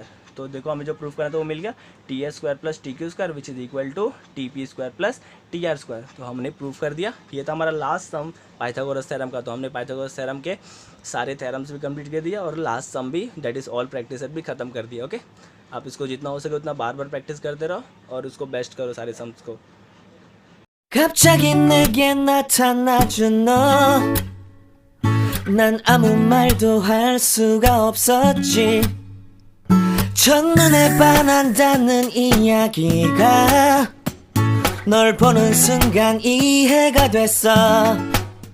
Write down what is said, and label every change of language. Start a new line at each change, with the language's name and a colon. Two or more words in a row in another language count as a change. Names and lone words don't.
Hindi: तो देखो हमें जो प्रूफ करना था वो मिल गया,
English: TA square plus TQ square which is equal to TP square plus TR square.
Hindi: तो हमने प्रूफ कर दिया। ये था हमारा
English: last sum Pythagoras theorem
Hindi: का। तो हमने
English: Pythagoras theorem
Hindi: के सारे थ्योरम्स भी कंप्लीट कर दिया और
English: last sum
Hindi: भी
English: that is all practice
Hindi: भी ख़त्म कर दिया, ओके। आप इसको जितना हो सके उतना बार बार प्रैक्टिस करते रहो और उसको बेस्ट करो सारे सम्स को।
Korean: 갑자기 내게 나타나준 너, 난 아무 말도 할 수가 없었지. 첫눈에 반한다는 이야기가 널 보는 순간 이해가 됐어.